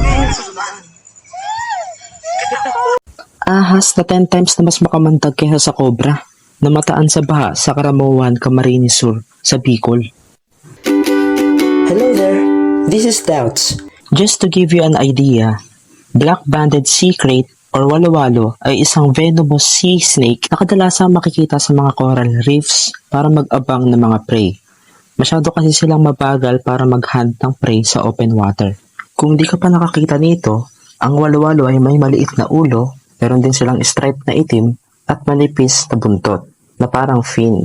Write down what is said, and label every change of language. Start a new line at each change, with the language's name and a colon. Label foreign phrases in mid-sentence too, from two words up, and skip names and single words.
Filipino: Ahas na 10 times na mas makamandag kaysa sa cobra. Namataan sa baha sa Karamoan, Camarines Sur, sa Bicol.
English: Hello there, this is Doubts. Just to give you an idea, black-banded sea crate
Filipino: or walo-walo ay isang
English: venomous sea snake
Filipino: na kadalasang makikita sa mga
English: coral reefs
Filipino: para mag-abang ng mga prey. Masyado kasi silang mabagal para mag-hunt ng prey sa
English: open water.
Filipino: Kung di ka pa nakakita nito, ang walo-walo ay may maliit na ulo, meron din silang stripe na itim at manipis na buntot na parang fin.